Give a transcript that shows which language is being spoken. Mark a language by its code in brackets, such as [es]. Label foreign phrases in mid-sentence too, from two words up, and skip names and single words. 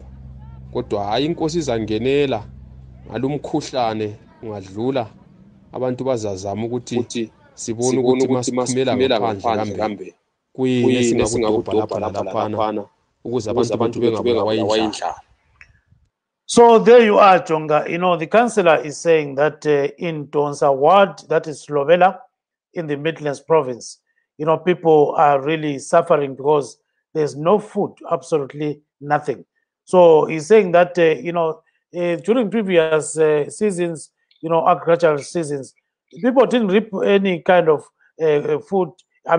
[nd] Kodwa hayi inkosi izangenela ngalomkhuhlane ungadlula, abantu bazazama ukuthi sibone ukuthi masiphumela ngaphandle kambe kuyini esingakudobha lapha laphana ukuze abantu bengabulawa indlala. [en] So there you are, Jonga. The councillor is saying that in Donsa ward, that is Slovela, in the Midlands province, people are really suffering because there's no food, absolutely nothing. So he's saying that, during previous seasons, agricultural seasons, people didn't reap any kind of food, harvest.